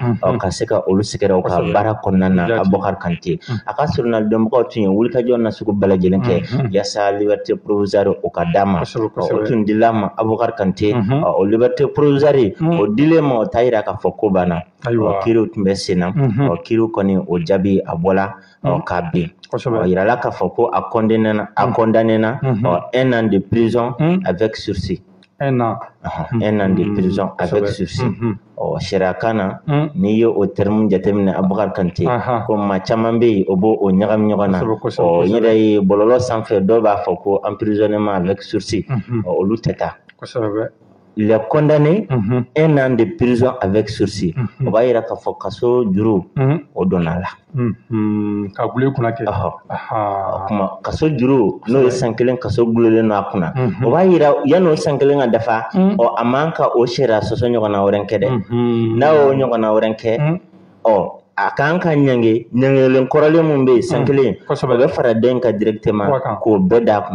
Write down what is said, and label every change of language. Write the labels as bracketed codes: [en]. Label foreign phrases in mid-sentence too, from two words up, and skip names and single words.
[bm] ka se ka olu sɛgɛrɛ u ka baara kɔnɔna na Abubakar Kante a ka surunalidɔnbagaw tun ye wulikajɔ nasugu bɛɛ lajɛlen kɛ yaasa [fr] liberté provisoire [bm] o ka dama o tun dilama Abubakar Kante o [fr] liberté provisoire [bm] o dilema o tayira ka fɔ ko bana o kiriw tun bɛ senna o kiriw kɔni o jaabi a bɔla ka bin o yirala ka fɔ ko a condamné na [fr] 1 an de prison avec sursis. 1 an. 1 an de prison avec sursis. [bm] Sariya kan na n'i ye o terme jateminɛ Abubakar Kante ko maa caman bɛ yen o b'o ɲagami ɲɔgɔn na n yɛrɛ ye bɔlɔlɔ sanfɛ dɔw b'a fɔ ko [fr] emprisonnement avec sursis [bm] olu tɛ taa. [fr] Il est condamné 1 an de prison avec sursis. [bm] O b'a yira k'a fɔ kaso juru o donna la. Ka gule kunna kɛ. Kuma kaso juru n'o ye san 1 kaso gulolen don a kunna. O b'a yira yan'o san 1 ka dafa a man ka o sariya sɔsɔ ɲɔgɔnna wɛrɛ kɛ dɛ. N'a y'o ɲɔgɔnna wɛrɛ kɛ a kan ka ɲangelen kɔrɔlen mun bɛ yen san 1 o bɛ fara den ka directement k'o bɛɛ d'a kunna.